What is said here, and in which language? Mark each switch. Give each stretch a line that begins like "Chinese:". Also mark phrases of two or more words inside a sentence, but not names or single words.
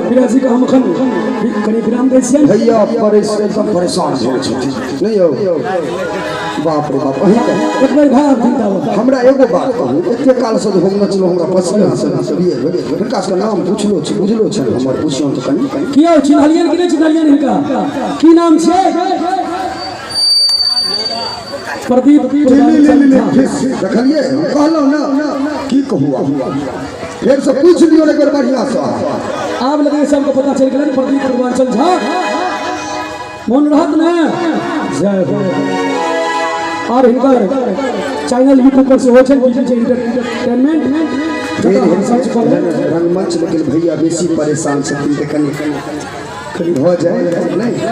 Maithili: पिराजी का हम खन कनी विराम दै छियै भैया एकदम परेशान भेल छै नहीं यौ बाप रे बाप एक बेर घर जिंदा हमरा एगो बात कहू एते काल से हम नचलो हमरा पसीना से लिए हिनका से नाम पूछलो छै बुझलो छै हमर पूछियो त कनी किया चिन्हलियन कि नहीं चिन्हलियन हिनका की नाम छै प्रदीप देखलिए कहलो ना की कहू फिर से पूछ लियो एक बार बढ़िया से आब लगे सबको पता चल गेल प्रदीप पूर्वांचल झा मन रहत ना जय हो और हिनकर चैनल यूट्यूब पर से हो छै बीजेपी एंटरटेनमेंट रंगमंच लेकिन भैया बेसी परेशान छथिन त कनी हो जाए नहीं